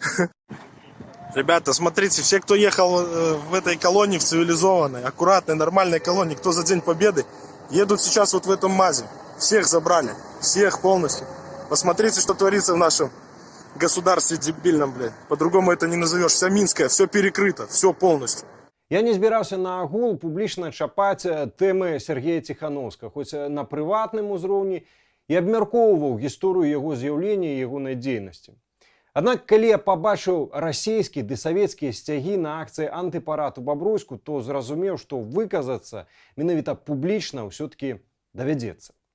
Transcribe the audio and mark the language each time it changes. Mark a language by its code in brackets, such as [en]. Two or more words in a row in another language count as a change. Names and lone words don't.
[ru] Ребята, смотрите, все, кто ехал в этой колонии, в цивилизованной, аккуратной, нормальной колонии, кто за День Победы, едут сейчас вот в этом МАЗе. Всех забрали. Всех полностью. Посмотрите, что творится в нашем государстве дебильном, блядь. По-другому это не назовешь. Вся Минская, все перекрыто, все полностью. [be] Я не збирався на агул публічна чапаць тэмы Сергея Ціхановскага, хоць на прыватным узроўні і абмяркоўваў гісторыю яго з'яўлення і ягонай дзейнасці. Аднак, калі я пабачыў расійскія ды савецкія сцягі на акцыі антыпарад у Бабруйску, то зразумеў, што выказацца менавіта публічна ўсё-такі давядзецца.